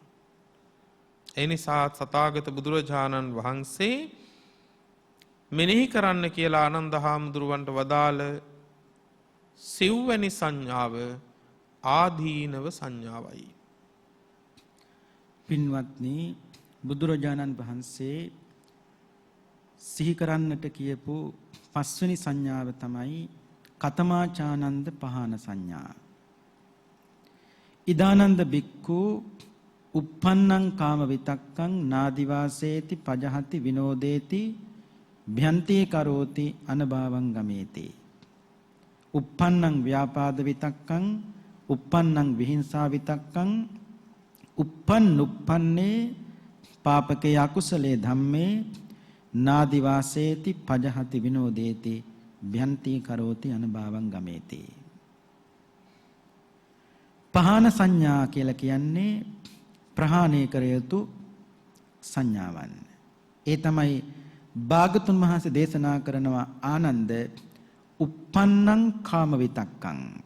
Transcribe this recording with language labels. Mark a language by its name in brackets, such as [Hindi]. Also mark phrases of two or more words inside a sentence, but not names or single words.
[Sinhala] ඒ නිසා සතාගත බුදුරජාණන් වහන්සේ මෙනෙහි කරන්න කියලා ආනන්ද හාමුදුරුවන්ට වදාළ සිව්වැනි සංඥාව ආදීනව සංඥාවයි. පින්වත්නි බුදුරජාණන් වහන්සේ සිහි කරන්නට කියපු පස්වෙනි සංඥාව තමයි [Pali] කතමාචානන්ද පහන සංඥා. ඉදානන්ද බික්ඛු uppannං කාම විතක්කං නාදිවාසේති පජහති විනෝදේති භ්‍යන්තේ කරෝති අනභවං ගමේති. uppannං ව්‍යාපාද විතක්කං uppannං විහිංසා විතක්කං uppannuppanne පාපකේ අකුසලේ ධම්මේ නාදිවාසේති පජහති විනෝදේති භ්‍යන්තේ කරෝති අනභවං ගමේති. [Sinhala] පහන සංඥා කියලා කියන්නේ ප්‍රහාණය කර යුතු සංඥාවන්. ඒ තමයි භාගතුන් වහන්සේ දේශනා කරනවා [Pali] ආනන්ද uppannං කාම විතක්කං.